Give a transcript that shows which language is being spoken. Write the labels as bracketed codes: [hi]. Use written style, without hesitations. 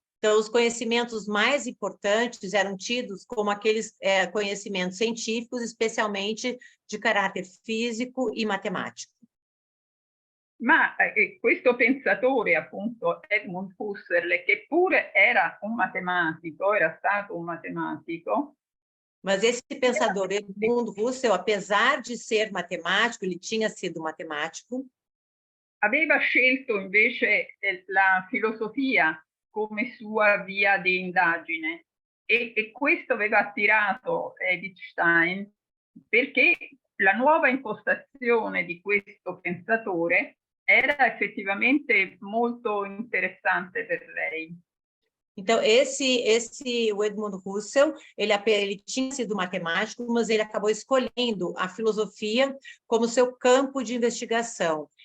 [pt] Então, os conhecimentos mais importantes eram tidos como aqueles conhecimentos científicos, especialmente de caráter físico e matemático. [it] Ma questo pensatore, appunto, Edmund Husserl, che pure era stato un matematico, [pt] Mas esse pensador, Edmund Husserl, apesar de ser matemático, ele tinha sido matemático, [it] aveva scelto invece la filosofia come sua via di indagine e questo aveva attirato Edith Stein perché la nuova impostazione di questo pensatore era effettivamente molto interessante per lei. [pt] então, o Edmund Husserl, ele tinha sido matemático, mas ele acabou escolhendo a filosofia como seu campo de investigação.